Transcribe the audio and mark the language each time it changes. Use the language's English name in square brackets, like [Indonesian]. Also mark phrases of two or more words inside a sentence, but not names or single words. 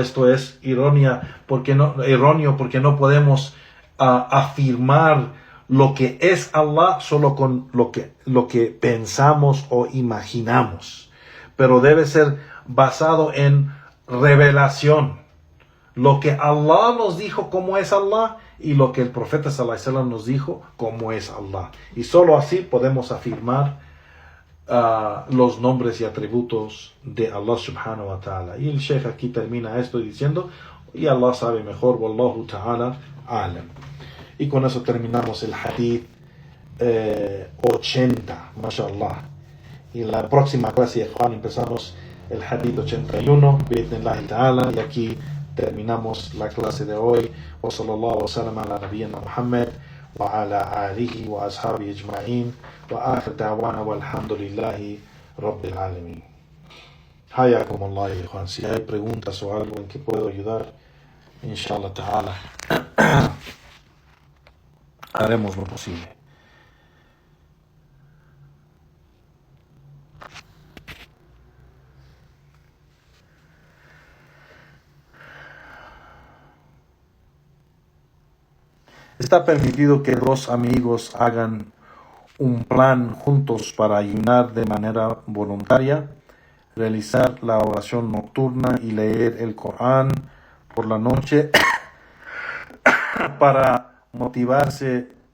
[Spanish] esto es erróneo porque no podemos afirmar lo que es Allah solo con lo que pensamos o imaginamos, pero debe ser basado en revelación, lo que Allah nos dijo cómo es Allah y lo que el profeta [Arabic] صلى الله عليه وسلم [Spanish] nos dijo cómo es Allah, y solo así podemos afirmar los nombres y atributos de [Arabic] الله سبحانه وتعالى. [Spanish] Y el Sheikh aquí termina esto diciendo, y Allah sabe mejor, [Arabic] والله تعالى أعلم. [Spanish] Y con eso terminamos el hadith 80, mashallah. Y en la próxima clase, Juan, empezamos el hadith 81, [Arabic] بإذن الله تعالى, [Spanish] y aquí terminamos la clase de hoy. [Arabic] وصلى الله وسلم على نبينا محمد وعلى آله وأصحابه أجمعين وآخر دعوانا الحمد لله رب العالمين. حياكم الله, [Spanish] Juan. Si hay preguntas o algo en que puedo ayudar, [Arabic] إن شاء الله تعالى, [Spanish] haremos lo posible. Está permitido que dos amigos hagan un plan juntos para ayunar de manera voluntaria, realizar la oración nocturna y leer el Corán por la noche para motivarse.